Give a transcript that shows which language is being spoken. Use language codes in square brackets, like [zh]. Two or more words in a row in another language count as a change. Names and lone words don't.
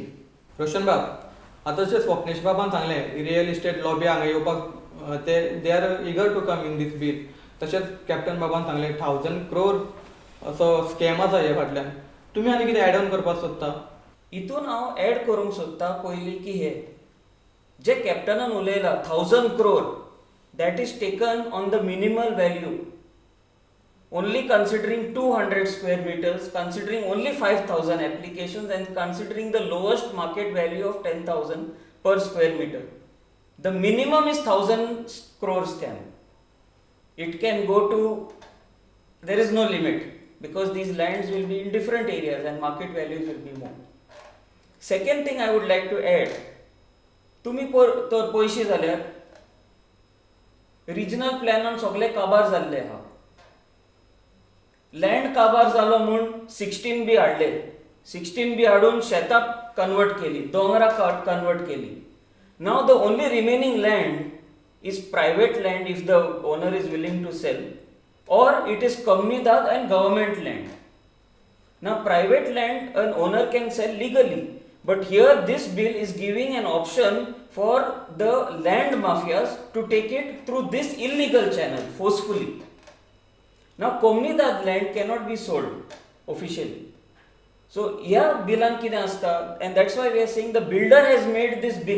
[kok] रोशन बाब, आता जशें स्वप्नेश बाबान सांगलें [en] real estate lobby [kok] हांगा येवपाक [en] they are eager to come in this bill. [kok] तशेंच कॅप्टन बाबान सांगलें 1000 crore असो स्कॅम आसा हे फाटल्यान. तुमी आनी कितें [en] add on [kok] करपाक सोदता? हितून हांव एड करूंक सोदता पयलीं की हे जे कॅप्टनान उलयला [en] 1000 crore that is taken on the minimal value, only considering 200 square meters, considering only 5,000 applications and considering the lowest market value of 10,000 per square meter. The minimum is 1000 crore scam. It can go to, there is no limit because these lands will be in different areas and market values will be more. Second thing I would like to add, [kok] तुम्ही तर पयशे जाल्यार रिजनल प्लॅनान सगळे काबार जाल्ले आहा. लँड काबार जालो म्हूण 16B हाडले. 16B हाडून शेतां कन्वर्ट केली, दोंगरां कन्वर्ट केली. [en] now the only remaining land is private land if the owner is willing to sell, and it is comunidade and government land. now private land an owner can sell legally. But here this bill is giving an option for the land mafias to take it through this illegal channel forcefully. Now Komnidad land cannot be sold officially. So here [kok] billan kide asta, [en] and that's why we are saying the builder has made this bill.